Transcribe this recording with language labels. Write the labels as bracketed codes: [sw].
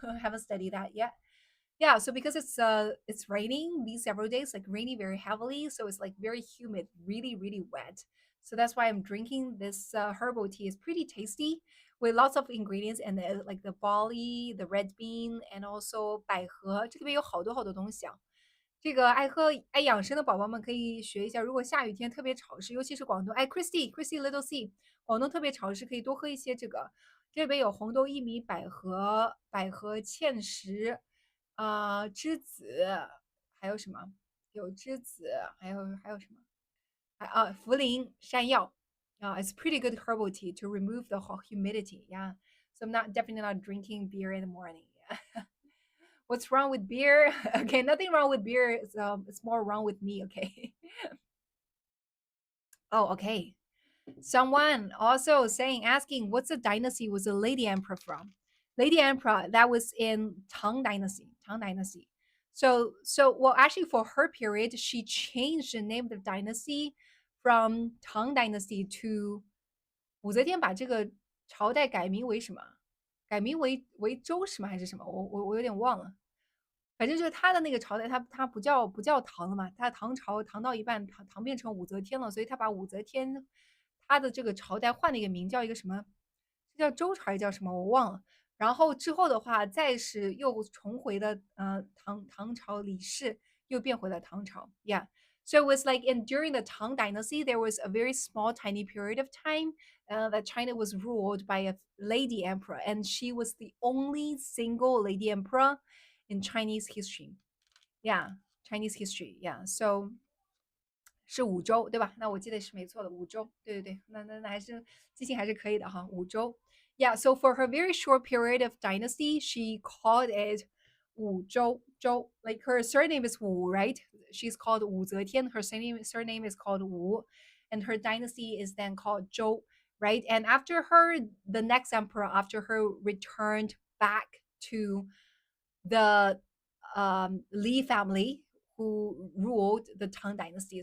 [en] I haven't studied that yet. Yeah, so because it's raining these several days, like raining very heavily, so it's like very humid, really, really wet. So that's why I'm drinking this herbal tea. It's pretty tasty with lots of ingredients and like the barley, the red bean, and also 百合。 [zh] 这里面有好多好多东西啊。这个爱喝爱养生的宝宝们可以学一下，如果下雨天特别潮湿，尤其是广东，哎，Christy Little C，广东特别潮湿，可以多喝一些这个。这里边有红豆薏米、百合芡实，栀子，还有什么？有栀子，还有什么？茯苓、山药。 [en] It's pretty good herbal tea to remove the humidity. Yeah, so I'm not definitely not drinking beer in the morning. Yeah. What's wrong with beer? Okay, nothing wrong with beer. It's more wrong with me. Okay. Oh, okay. Someone also asking, what's the dynasty was the lady emperor from? Lady emperor that was in Tang dynasty. Tang dynasty. So well, actually, for her period, she changed the name of the dynasty from Tang dynasty to [zh] 武则天把这个朝代改名为什么？改名为周什么还是什么？我有点忘了。反正就是他的那个朝代，他不叫唐了嘛，他唐朝唐到一半，唐变成武则天了，所以他把武则天他的这个朝代换了一个名，叫一个什么？叫周朝还是叫什么？我忘了。然后之后的话，再是又重回了唐朝李氏，又变回了唐朝。 [en] Yeah. So it was like during the Tang Dynasty, there was a very small, tiny period of time that China was ruled by a lady emperor, and she was the only single lady emperor in Chinese history. Yeah, Chinese history. Yeah, so [zh] 是五周，对吧？那我记得是没错的，五周。对对对，那还是记性还是可以的哈，五周。 [en] Yeah, so for her very short period of dynasty, she called it 武周周. Like her surname is Wu, right? She's called Wu Zetian. Her surname is called Wu, and her dynasty is then called Zhou, right? And after her, the next emperor after her returned back to the Li family who ruled the Tang dynasty.